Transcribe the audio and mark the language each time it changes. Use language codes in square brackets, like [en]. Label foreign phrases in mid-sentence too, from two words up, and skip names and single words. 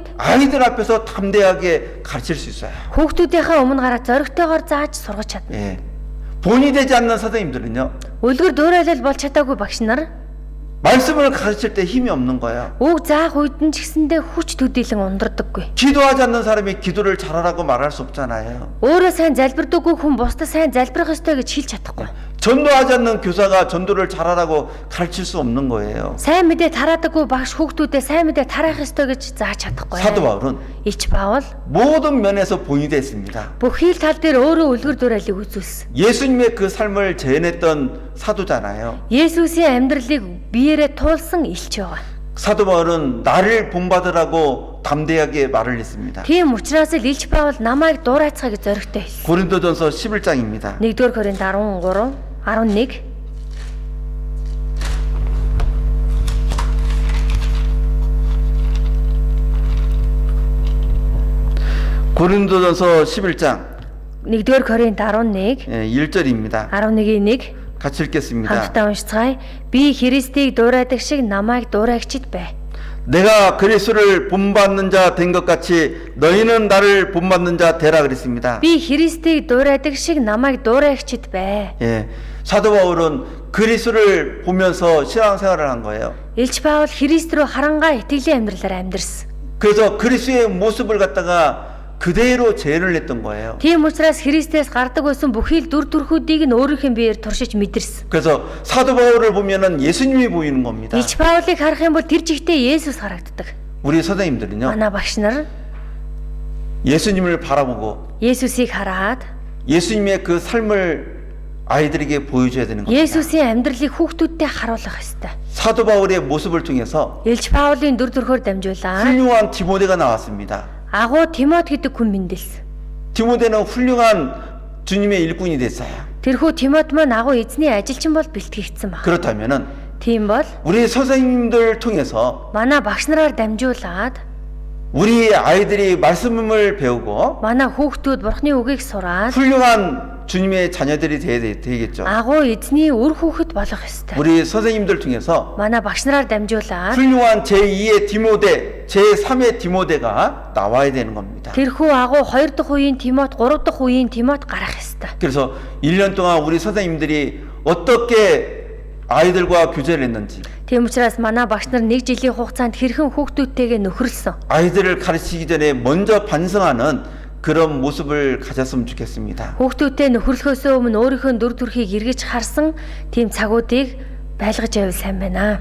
[ko] 아이들 앞에서 담대하게 가르칠 수 있어요. [mn] хүүхдүүдийнхээ өмнө гараад зоригтойгоор зааж сургаж чадна. [ko] 예. 본이 되지 않는 선생님들은요, [mn] Үлгэр дуурайлал болж чадаагүй багш нар [ko] 말씀을 가르칠 때 힘이 없는 거예요. [mn] үг заах үед нь ч гэсэндээ хүч төдийлөн ундардаггүй. [ko] 기도하지 않는 사람이 기도를 잘하라고 말할 수 없잖아요. [mn] Өөрөө сайн залбирдаггүй хүн бусдад сайн залбирах ёстой гэж хэлж чадахгүй. [ko] 전도하지 않는 교사가 전도를 잘하라고 가르칠 수 없는 거예요. [mn] Сайн мэдээ тараадаггүй багш хүүхдүүдэд сайн мэдээ тараах ёстой гэж зааж чадахгүй. [ko] 사도 바울은 [mn] Ич Паул [ko] 모든 면에서 본이 됐습니다. [mn] бүхий л тал дээр өөрөө үлгэр дуурайлыг үзүүлсэн. [ko] 예수님의 그 삶을 재현했던 사도잖아요. [mn] Есүсийн амьдралыг биеэрээ туулсан элч байгаа. [ko] 사도 바울은 나를 본받으라고 담대하게 말을 했습니다. [mn] Тийм учраас л Илч Паул намайг дуурайцгаа гэж зоригтой хэлсэн. [ko] 고린도전서 11장입니다. [mn] 1-р Коринт 13, 11. [ko] 고린도전서 11장 [mn] 1-р Коринт 11, [ko] 1절입니다. [mn] 11-ийн 1. [ko] 같이 읽겠습니다. [mn] хамтдаа уншицгаая. Би Христийг дуурайдаг шиг намайг дуурайгчид бай. [ko] 내가 그리스도를 본받는 자 된 것 같이 너희는 나를 본받는 자 되라 그랬습니다. [mn] Би Христийг дуурайдаг шиг намайг дуурайгчид бай. [ko] 예, 사도 바울은 그리스도를 보면서 신앙생활을 한 거예요. [mn] Илч Паул Христ рүү харангаа итгэлийн амьдралаар амьдрсан. [ko] 그래서 그리스도의 모습을 갖다가 그대로 재현을 했던 거예요. [mn] Тийм учраас Христээс гардаг байсан бүхий л дүр төрхүүдийг нь өөрийнхөө биеэр туршиж мэдэрсэн. [ko] 그래서 사도 바울을 보면은 예수님이 보이는 겁니다. [mn] Илч Паулыг харах юм бол тэр жигтэй Есүс харагддаг. [ko] 우리 선생님들은요, [mn] Манай багш нар [ko] 예수님을 바라보고 [mn] Есүсийг хараад [ko] 예수님의 그 삶을 아이들에게 보여줘야 되는 겁니다. [mn] Есүсийн амьдралыг хүүхдүүдтэй харуулах ёстой. [ko] 사도 바울의 모습을 통해서 [mn] Илч Паулын дүр төрхөөр дамжуулаад [ko] 훌륭한 디모데가 나왔습니다. [mn] агуу Тимот гэдэг хүн мэндэлсэн. [ko] 디모데는 훌륭한 주님의 일꾼이 됐어요. [mn] Тэрхүү Тимот маань агуу эзний ажилчин бол бэлтгэгдсэн баг. [ko] 그렇다면은 [mn] Тийм бол [ko] 우리 선생님들 통해서 [mn] манай багш нараар дамжуулаад [ko] 우리 아이들이 말씀을 배우고 [mn] манай хүүхдүүд Бурхны үгийг сураад [ko] 훌륭한 주님의 자녀들이 되겠죠. [mn] агуу эзний үр хүүхэд болох ёстой. [ko] 우리 선생님들 통해서 [mn] Манай багш нараар дамжуулаад [ko] 훌륭한 제2의 디모데, 제3의 디모데가 나와야 되는 겁니다. [mn] тэрхүү агуу 2 дахь үеийн Тимот, 3 дахь үеийн Тимот гарах ёстой. [ko] 그래서 1년 동안 우리 선생님들이 어떻게 아이들과 교제를 했는지, [mn] Тийм учраас манай багш нар 1 жилийн хугацаанд хэрхэн хүүхдүүдтэйгээ нөхөрлсөн. [ko] 아이들을 가르치기 전에 먼저 반성하는 그런 모습을 가졌으면 좋겠습니다. [mn] Хүүхдүүдтэй нөхөрлөхөөс өмнө өөрийнхөө дүр төрхийг эргэж харсан тийм цагуудыг байлгаж байвал сайн байна.